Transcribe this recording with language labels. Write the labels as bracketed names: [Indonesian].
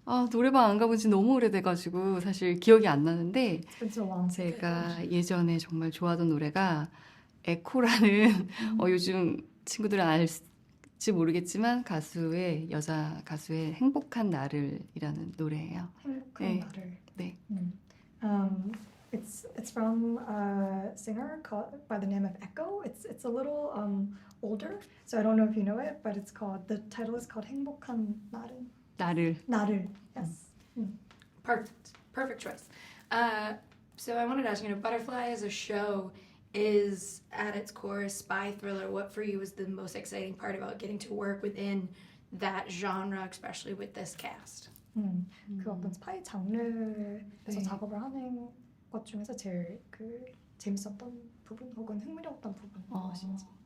[Korean] 노래방 안 가본 지 너무 오래돼가지고 사실 기억이 안 나는데 제가 예전에 정말 좋아하던 노래가 에코라는 요즘 친구들은 알지 모르겠지만 여자 가수의 행복한 나를이라는 노래예요. 행복한 나를. 네. [English] It's from a singer by the name of Echo. It's a little older, so I don't know if you know it, but the title is called 행복한 나를. [Korean] 나를. Yes. [English] Perfect choice. So I wanted to ask, Butterfly as a show is at its core a spy thriller. What for you was the most exciting part about getting to work within that genre, especially with this cast? [Korean] 그 어떤 스파이 장르에서 작업을 하는 것 중에서 제일 재밌었던 부분 혹은 흥미로웠던 부분 무엇인지.